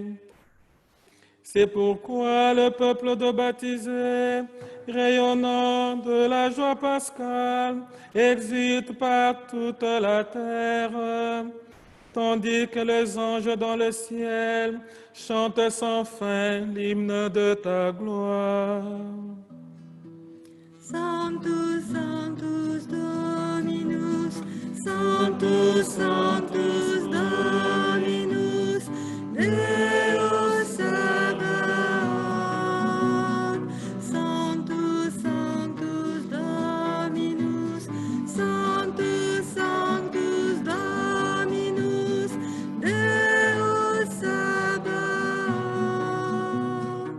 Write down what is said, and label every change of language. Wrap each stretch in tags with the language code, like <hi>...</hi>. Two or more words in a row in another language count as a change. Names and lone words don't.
<fr>C'est pourquoi le peuple de baptisés, rayonnant de la joie pascale, exulte par toute la terre. tandis que les anges dans le ciel chantent sans fin l'hymne de ta gloire.</fr> <la>Sanctus, Sanctus Dominus, Sanctus, Sanctus Dominus, Deus Sabaoth. Sanctus, Sanctus Dominus, Sanctus, Sanctus Dominus, Deus Sabaoth.</la>